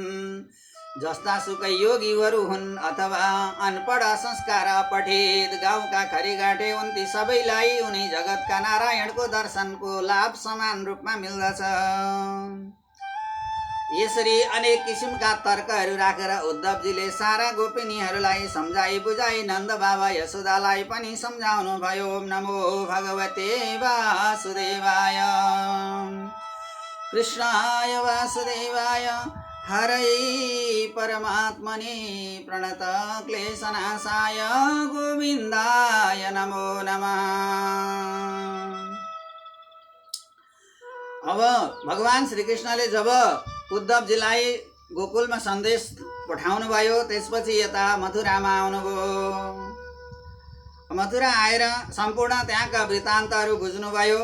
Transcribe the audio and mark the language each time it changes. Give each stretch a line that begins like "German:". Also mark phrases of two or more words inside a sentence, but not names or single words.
Nepali: जस्ता सुकै योगीहरू हुन् अथवा अनपढ संस्कार अपठित गाउँका खरीगाँठे हुन्, ती सबैलाई उनी जगतका नारायणको दर्शनको लाभ समान रूपमा मिल्दछ। यसरी अनेक किसिमका तर्कहरू राखेर उद्धवजीले सारा गोपिनीहरूलाई सम्झाई बुझाई नन्द बाबा यशोदालाई पनि सम्झाउनु भयो।
Sanskrit: ओम नमो भगवते वासुदेवाय कृष्णाय वासुदेवाय हरै परमात्मने प्रणत क्लेशनाशाय गोविन्दाय नमो नमः।
Nepali: अब भगवान श्रीकृष्णले जब उद्धवजीलाई गोकुलमा सन्देश पठाउनु भयो, त्यसपछि यता मथुरामा आउनुभयो। मथुरा आएर सम्पूर्ण त्यहाँका वृत्तान्तहरू बुझ्नुभयो।